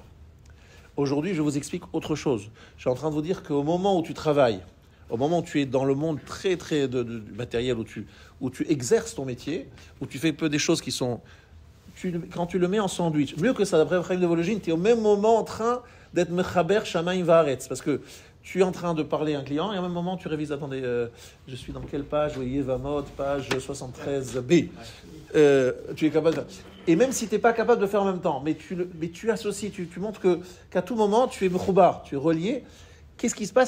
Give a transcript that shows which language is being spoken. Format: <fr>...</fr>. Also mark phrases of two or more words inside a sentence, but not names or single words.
<fr>Aujourd'hui, je vous explique autre chose. Je suis en train de vous dire qu'au moment où tu travailles, au moment où tu es dans le monde très très de matériel, où tu exerces ton métier, où tu fais peu des choses qui sont... quand tu le mets en sandwich, mieux que ça, d'après Chaim de Volozhin, tu es au même moment en train d'être</fr> <he>מחבר שמים וארץ,</he> <fr>parce que tu es en train de parler à un client et en même moment tu révises, attendez, je suis dans quelle page? Oui, Yevamot, page 73b. Tu es capable de... Et même si tu n'es pas capable de faire en même temps, mais tu associes, tu montres qu'à tout moment tu es mechoubar, tu es relié. Qu'est-ce qui se passe?</fr>